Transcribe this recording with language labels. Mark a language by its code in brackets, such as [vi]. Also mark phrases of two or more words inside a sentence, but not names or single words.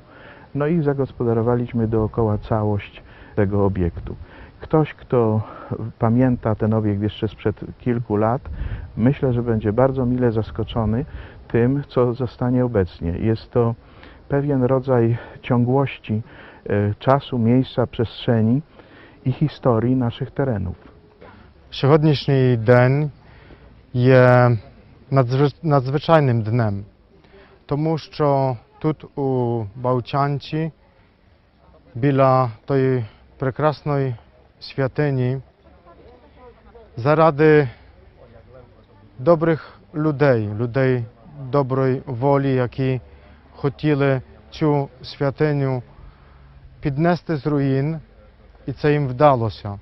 [pl] No i zagospodarowaliśmy dookoła całość tego obiektu. Ktoś, kto pamięta ten obiekt jeszcze sprzed kilku lat, myślę, że będzie bardzo mile zaskoczony tym, co zostanie obecnie. Jest to pewien rodzaj ciągłości czasu, miejsca, przestrzeni [uk] і історії наших теренів. Сьогоднішній день є надзвичайним днем, тому що тут у Бałчанці, біля тої прекрасної святині, заради добрих людей, людей доброї волі, які хотіли цю святиню піднести з руїн, і це їм вдалося.